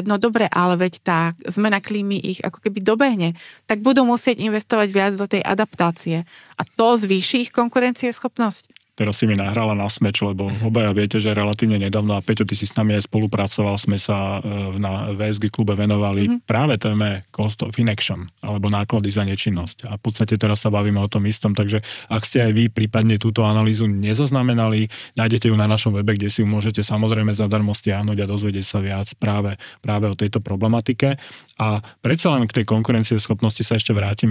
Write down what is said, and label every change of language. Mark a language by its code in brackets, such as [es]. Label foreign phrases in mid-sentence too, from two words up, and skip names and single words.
[sk] No dobre, ale veď tá zmena klímy ich ako keby dobehne. Tak budú musieť investovať viac do tej adaptácie. A to zvýši ich konkurencieschopnosť? Teraz si mi nahrala na smeč, lebo obaja viete, že relatívne nedávno, a Peťo, ty si s nami aj spolupracoval, sme sa na VSG klube venovali práve téme [en] cost of inaction, [sk] alebo náklady za nečinnosť. A v podstate teraz sa bavíme o tom istom, takže ak ste aj vy prípadne túto analýzu nezaznamenali, nájdete ju na našom webe, kde si ju môžete samozrejme zadarmo stiahnuť a dozvedieť sa viac práve o tejto problematike. A predsa len k tej konkurencieschopnosti sa ešte vrátim.